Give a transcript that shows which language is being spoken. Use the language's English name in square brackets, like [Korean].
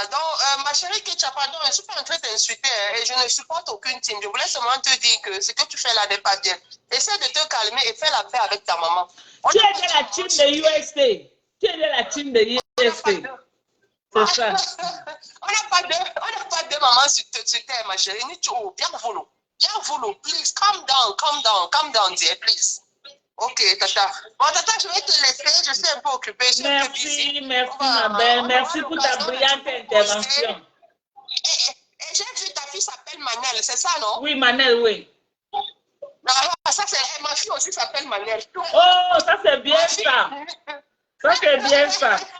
[French] Donc, ma chérie Kecha, pardon, je ne suis pas en train d'insulter et je ne supporte aucune team. Je voulais seulement te dire que ce que tu fais là n'est pas bien. Essaie de te calmer et fais la paix avec ta maman. Tu es de la team de UST. Tu es de la team de UST. C'est ça. On n'a pas deux mamans sur terre, ma chérie. Bien vouloir. [English] Please, calm down, dear, please. [French] Ok, Tata. Bon, Tata, je vais te laisser. Je suis un peu occupée. Merci, ma belle. Merci pour ta brillante intervention. J'ai vu ta fille s'appelle Manel, c'est ça, non? Oui, Manel, oui. Non, ça, c'est ma fille aussi s'appelle Manel. Oh, ça, c'est bien ça. Ça, c'est bien ça.